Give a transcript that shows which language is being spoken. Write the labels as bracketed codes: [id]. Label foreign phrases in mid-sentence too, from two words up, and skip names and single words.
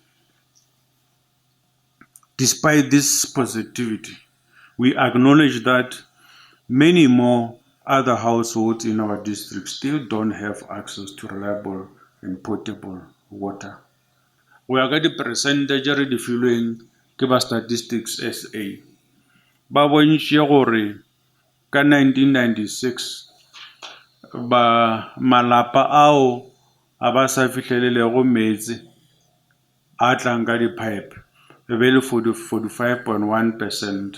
[en] Despite this positivity, we acknowledge that many more other households in our district still don't have access to reliable and potable water. We are getting percentage [nso] re di filweng ke ba Statistics SA. Ba bontšhe gore ka 1996 ba malapa ao a ba sa fihlelelego metsi a tlang ka di-pipe e be le 45.1%.